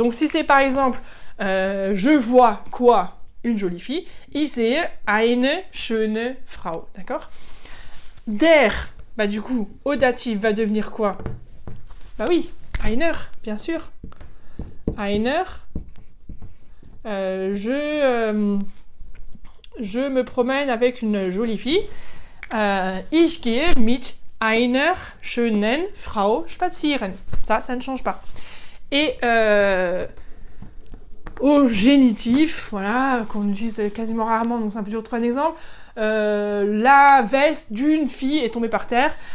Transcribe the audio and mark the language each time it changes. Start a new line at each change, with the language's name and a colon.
French: Donc si c'est par exemple, je vois quoi, une jolie fille,
German: ich sehe eine schöne Frau,
French: d'accord? Der, bah du coup, au datif va devenir quoi? Bah oui, einer, bien sûr. Einer, je me promène avec une jolie fille.
German: Ich gehe mit einer schönen Frau spazieren.
French: Ça ne change pas. Et au génitif, voilà, qu'on utilise quasiment rarement, donc c'est un peu dur de trouver un exemple. La veste d'une fille est tombée par terre.